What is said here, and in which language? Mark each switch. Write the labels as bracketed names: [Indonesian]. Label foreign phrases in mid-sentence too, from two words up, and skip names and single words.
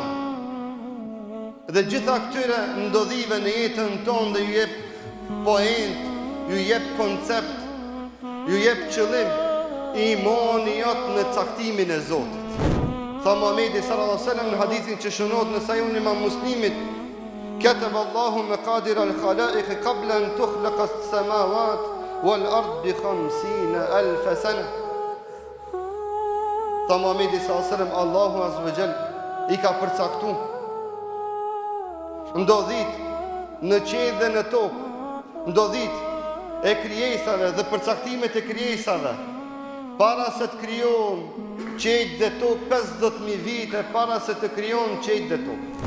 [Albanian] Dhe gjitha këtyre ndodhive në jetën tonë dhe ju jep point, ju jep koncept, ju jep qëllim, imani jot në caktimin e Zotit. Tha Muhamedi [Arabic] صلى الله عليه وسلم [Albanian] në hadithin që shënohet në Sahihun e Imam Muslimit, [Arabic] كتب الله مقادير الخلائق قبل أن تخلق السماوات والأرض بـ50,000 سنة. [Albanian] Tha Muhamedi [Arabic] صلى الله عليه وسلم, [Albanian] Allahu [Arabic] عز وجل [Albanian] i ka përcaktuar ndodhit në qiell dhe në tokë, ndodhit e krijesave dhe përcaktimet e krijesave para se të krijon qiell dhe tokë, 50,000 vite para se të krijon qiell dhe tokë.